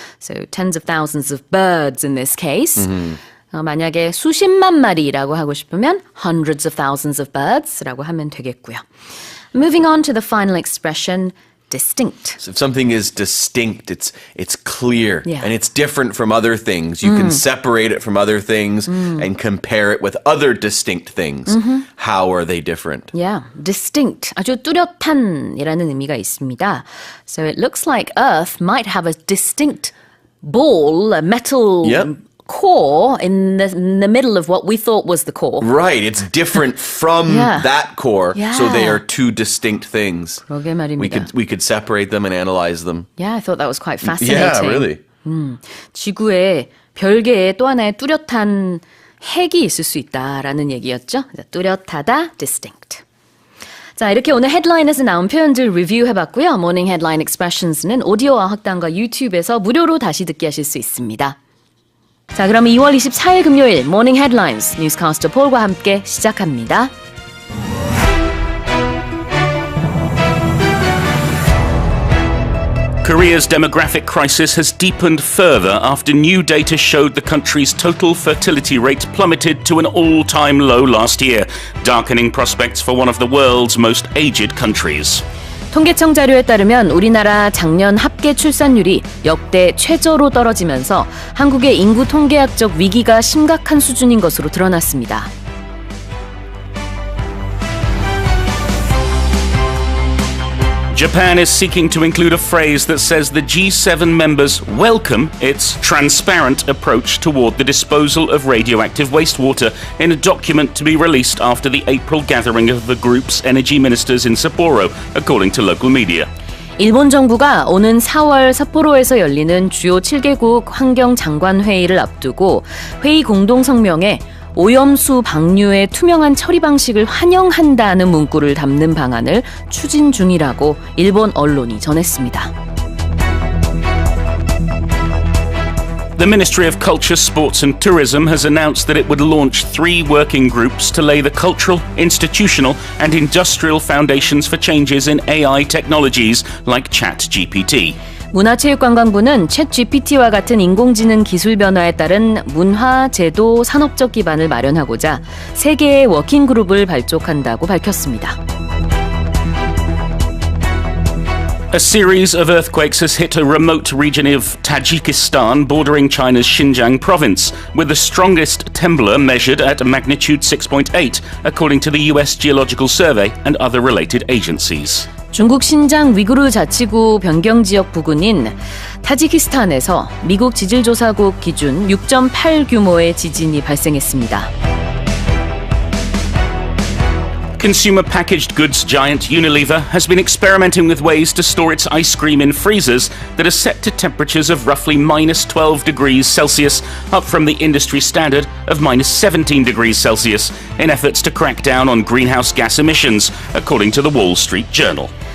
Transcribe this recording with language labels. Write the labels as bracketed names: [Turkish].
[English] So tens of thousands of birds in this case. [Korean] 만약에 수십만 마리라고 하고 싶으면 [English] hundreds of thousands of birds [Korean] 라고 하면 되겠고요. [English] Moving on to the final expression, distinct. So if something is distinct, it's clear, Yeah. and it's different from other things. You can separate it from other things and compare it with other distinct things. How are they different? Yeah, distinct. [Korean] 아주 뚜렷한이라는 의미가 있습니다. [English] So it looks like Earth might have a distinct ball, a metal Yep. core in the middle of what we thought was the core. Right, it's different from Yeah. that core, so they Yeah. are two distinct things. [Korean] 그러게 말입니다. [English] We could separate them and analyze them. Yeah, I thought that was quite fascinating. Yeah, really. [Korean] 지구에 별개의 또 하나의 뚜렷한 핵이 있을 수 있다라는 얘기였죠. 뚜렷하다, distinct. 자, 이렇게 오늘 헤드라인에서 나온 표현들 리뷰해봤고요. 모닝 헤드라인 expressions는 오디오와 학당과 유튜브에서 무료로 다시 듣기 하실 수 있습니다. 자, 그럼 2월 24일 금요일 모닝 헤드라인스 뉴스캐스터 폴과 함께 시작합니다. [English] Korea's demographic crisis has deepened further after new data showed the country's total fertility rate plummeted to an all-time low last year, darkening prospects for one of the world's most aged countries. [Korean] 통계청 자료에 따르면 우리나라 작년 합계 출산율이 역대 최저로 떨어지면서 한국의 인구 통계학적 위기가 심각한 수준인 것으로 드러났습니다. [English] Japan is seeking to include a phrase that says the G7 members welcome its transparent approach toward the disposal of radioactive wastewater in a document to be released after the April gathering of the group's energy ministers in Sapporo, according to local media. [Korean] 일본 정부가 오는 4월 삿포로에서 열리는 주요 7개국 환경장관회의를 앞두고 회의 공동성명에 오염수 방류의 투명한 처리 방식을 환영한다는 문구를 담는 방안을 추진 중이라고 일본 언론이 전했습니다. [English] The Ministry of Culture, Sports and Tourism has announced that it would launch 3 working groups to lay the cultural, institutional and industrial foundations for changes in AI technologies like ChatGPT. [Korean] 문화체육관광부는 챗GPT와 같은 인공지능 기술 변화에 따른 문화, 제도, 산업적 기반을 마련하고자 3개의 워킹그룹을 발족한다고 밝혔습니다. [English] A series of earthquakes has hit a remote region of Tajikistan bordering China's Xinjiang province, with the strongest trembler measured at magnitude 6.8, according to the US Geological Survey and other related agencies. [Korean] 중국 신장 위구르 자치구 변경지역 부근인 타지키스탄에서 미국 지질조사국 기준 6.8 규모의 지진이 발생했습니다. [English] Consumer packaged goods giant Unilever has been experimenting with ways to store its ice cream in freezers that are set to temperatures of roughly minus 12 degrees Celsius, up from the industry standard of minus 17 degrees Celsius, in efforts to crack down on greenhouse gas emissions, according to the Wall Street Journal.